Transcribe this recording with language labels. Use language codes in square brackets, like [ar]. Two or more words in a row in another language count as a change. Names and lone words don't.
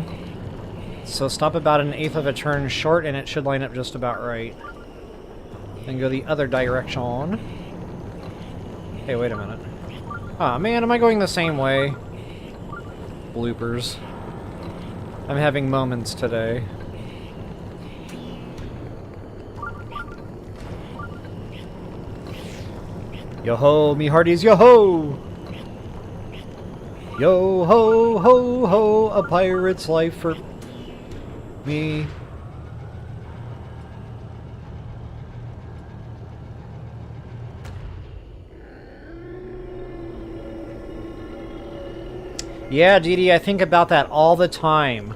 [en] So stop about an eighth of a turn short and it should line up just about right. Then go the other direction. Hey, wait a minute. Aw, man, am I going the same way? Bloopers. I'm having moments today. Yo-ho, me hearties, yo-ho! Yo-ho-ho-ho, a pirate's life for me. Yeah, Dee Dee, I think about that all the time.